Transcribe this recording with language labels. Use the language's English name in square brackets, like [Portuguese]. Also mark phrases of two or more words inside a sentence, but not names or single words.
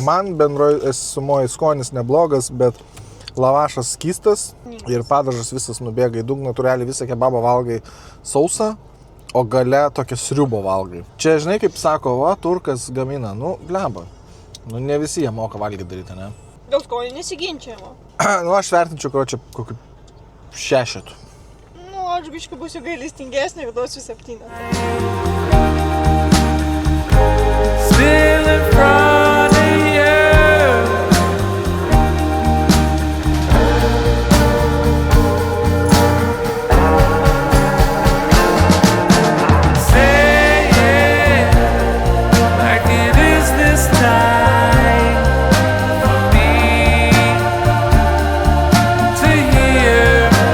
[Lithuanian] Man bendroje sumoje skonis neblogas, bet lavašas skystas ir padažas visas nubėga į dugną, tu realiai visą kebabą valgai sausą, o gale tokią sriubą valgai. Čia, žinai, kaip sako, va, turkas gamina, nu, blemba. Nu, ne visi jie moka valgyti daryti, ne? Dėl skonio nesiginčiama. Nu, aš vertinčiau, kad čia kokiu 6. Nu, aš biškai būsiu gailestingesnė ir duosiu 7. [English] Still in front of you. Say it like it is this time for me to hear.